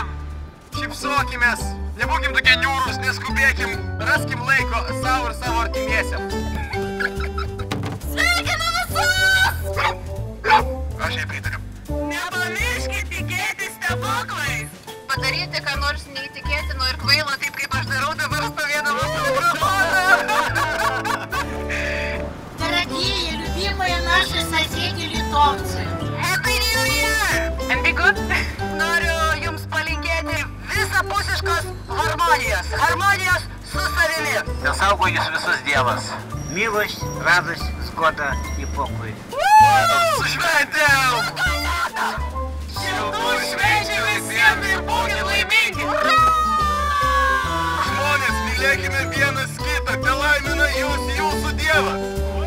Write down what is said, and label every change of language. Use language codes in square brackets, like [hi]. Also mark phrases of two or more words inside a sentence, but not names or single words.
[lt] Šypsokimės, nebūkim tokie niūrūs, neskubėkim, raskim laiko savo ir savo artimiesiems. Sveikinu visus! Aš jai pritariu. Nepamirškit tikėti stebuklais. Padaryti, ką nors neįtikėtino ir kvailo, taip kaip aš darau dabar stovėdama su mikrofonu. [ru] Дорогие, любимые наши соседи литовцы. [en] Happy New Year! And be good. [lt] Noriu jums palinkėti visapusiškos harmonijos. Harmonijos su savimi. Nesaugo jūs visus Dievas. [ru] Милость, радость, сгода и покой. [lt] Su šventėm! Šiltų švenčių visiems ir būkit laimingi. Žmonės, mylėkime vienas kitą, telaimina jūs jūsų Dievas.